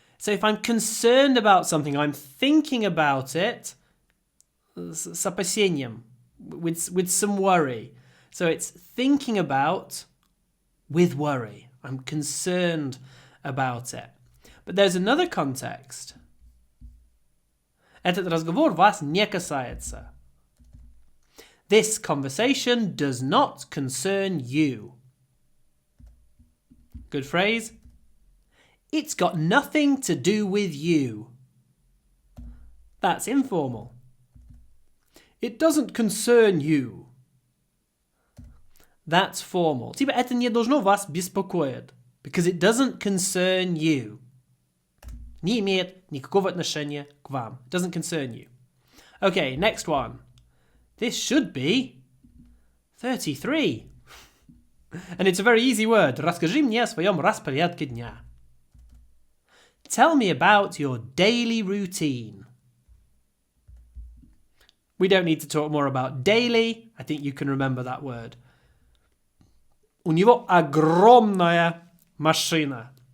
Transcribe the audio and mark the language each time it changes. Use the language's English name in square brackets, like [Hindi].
[English] So if I'm concerned about something, I'm thinking about it [Russian] с опасением, [English] with some worry. So it's thinking about with worry. I'm concerned about it. But there's another context. [Russian] Этот разговор вас не касается. [English] This conversation does not concern you. Good phrase. It's got nothing to do with you. That's informal. It doesn't concern you. That's formal. [Russian] Типа это не должно вас беспокоить. [English] Because it doesn't concern you. [Russian] Не имеет никакого отношения к вам. [English] It doesn't concern you. Okay, next one. This should be 33. And it's a very easy word. [Russian] Расскажи мне о своем распорядке дня. [English] Tell me about your daily routine. We don't need to talk more about daily. I think you can remember that word. [Russian] У него огромная машина.